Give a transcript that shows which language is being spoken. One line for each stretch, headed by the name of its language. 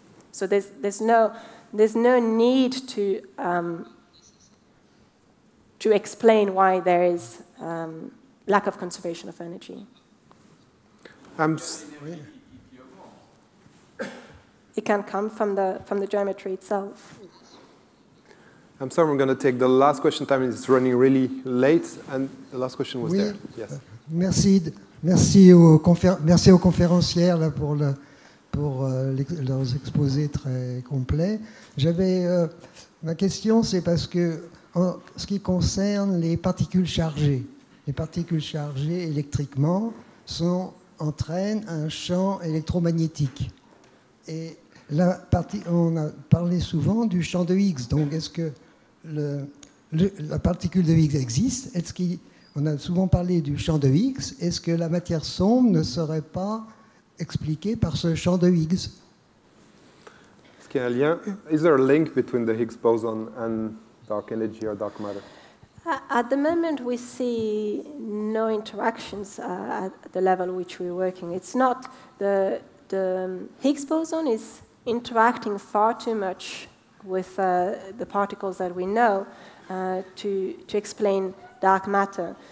English: So there's no need to explain why there is lack of conservation of energy. It can come from the geometry itself. I'm sorry, I'm going to take the last question. Time is running really late, and the last question was there. Yes.
French: Merci aux conférencières là, pour leurs exposés très complets. Ma question, c'est parce que en ce qui concerne les particules chargées électriquement entraînent un champ électromagnétique. Et on a parlé souvent du champ de Higgs. Donc, est-ce que la particule de Higgs existe? On a souvent parlé du champ de Higgs. Est-ce que la matière sombre ne serait pas expliquée par ce champ de Higgs? Est-ce qu'il y a un lien?
English: Is there a link between the Higgs boson and dark energy or dark matter? At the moment, we see no interactions at the level which we're working. It's not the Higgs boson is interacting far too much with the particles that we know to explain dark matter.